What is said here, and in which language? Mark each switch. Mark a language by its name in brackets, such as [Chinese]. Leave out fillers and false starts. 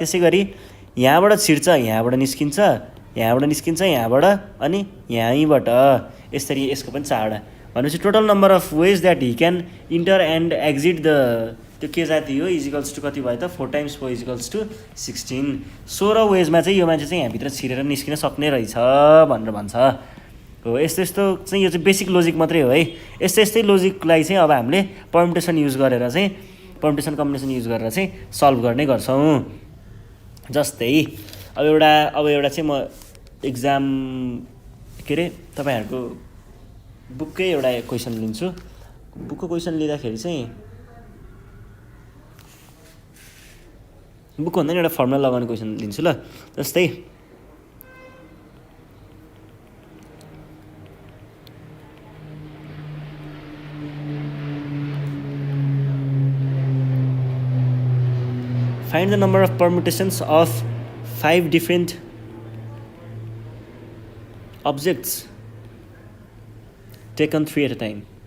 [Nepali] त्यसै गरी यहाँबाट छिर्छ, यहाँबाट निस्किन्छ, यहाँबाट निस्किन्छ, यहाँबाट अनि यहीँबाट, यसरी यसको पनि 4वटा। [English] भनेपछि total number of ways that he can enter and exit the [Nepali] त्यो के जाति हो [English] is equals to [Nepali] कति भयो त [English] 4 × 4 = 16। [Nepali] 16 वेजमा चाहिँ यो मान्छे चाहिँ यहाँभित्र छिरेर निस्किन सक्ने रहेछ भनेर भन्छ हो। यस्तो चाहिँ यो चाहिँ बेसिक लोजिक मात्रै हो है। यस्तै लोजिकलाई चाहिँ अब हामीले पर्मुटेसन युज गरेर चाहिँ पर्मुटेसन कम्बिनेसन युज गरेर चाहिँ सल्भ गर्ने गर्छौँ। जस्तै अब एउटा चाहिँ म एक्जाम के अरे तपाईँहरूको बुककै एउटा क्वेसन लिन्छु। बुकको क्वेसन लिँदाखेरि चाहिँ बुकको भन्दा नि एउटा फर्मुला लगाउने क्वेसन लिन्छु ल। [English] जस्तै find the number of permutations of 5 different objects taken 3 at a time.